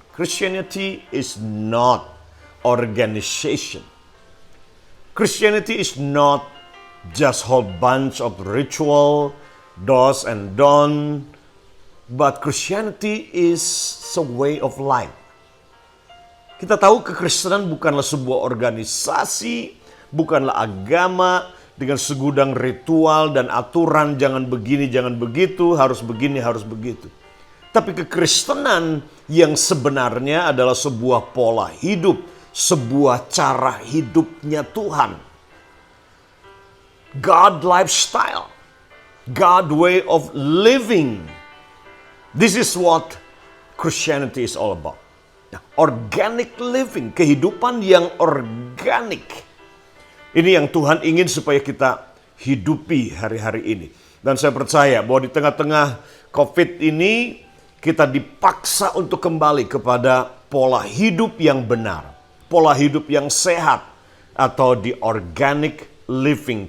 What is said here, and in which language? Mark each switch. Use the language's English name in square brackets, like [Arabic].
[English] Christianity is not organization. Christianity is not just whole bunch of ritual, do's and don'ts, but Christianity is a way of life. [Indonesian] Kita tahu kekristenan bukanlah sebuah organisasi, bukanlah agama dengan segudang ritual dan aturan, jangan begini, jangan begitu, harus begini, harus begitu. Tapi kekristenan yang sebenarnya adalah sebuah pola hidup, sebuah cara hidupnya Tuhan. [English] God lifestyle, God way of living. This is what Christianity is all about. Organic living, [Indonesian] kehidupan yang organik. Ini yang Tuhan ingin supaya kita hidupi hari-hari ini. Dan saya percaya bahwa di tengah-tengah COVID ini kita dipaksa untuk kembali kepada pola hidup yang benar. Pola hidup yang sehat atau di [English] organic living.